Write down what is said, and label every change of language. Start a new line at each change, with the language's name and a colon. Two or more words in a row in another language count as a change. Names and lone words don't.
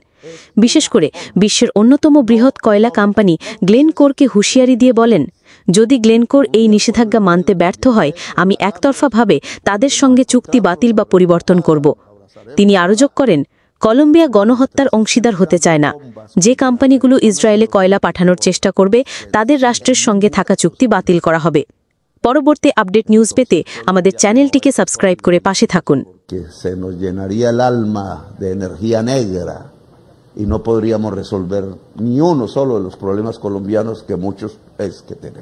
Bangla: বিশেষ করে বিশ্বের অন্যতম বৃহৎ কয়লা কোম্পানি গ্লেনকোরকে হুঁশিয়ারি দিয়ে বলেন, যদি গ্লেনকোর এই নিষেধাজ্ঞা মানতে ব্যর্থ হয়, আমি একতরফাভাবে তাদের সঙ্গে চুক্তি বাতিল বা পরিবর্তন করব। তিনি আরও যোগ করেন, কলম্বিয়া গণহত্যার অংশীদার হতে চায় না। যে কোম্পানিগুলো ইসরায়েলে কয়লা পাঠানোর চেষ্টা করবে, তাদের রাষ্ট্রের সঙ্গে থাকা চুক্তি বাতিল করা হবে। পরবর্তী
English: update news
Bangla: পেতে আমাদের চ্যানেলটিকে সাবস্ক্রাইব করে পাশে থাকুন।
Spanish: Se nos llenaría el alma de energía negra y no podríamos resolver ni uno solo de los problemas colombianos que muchos es que tenemos.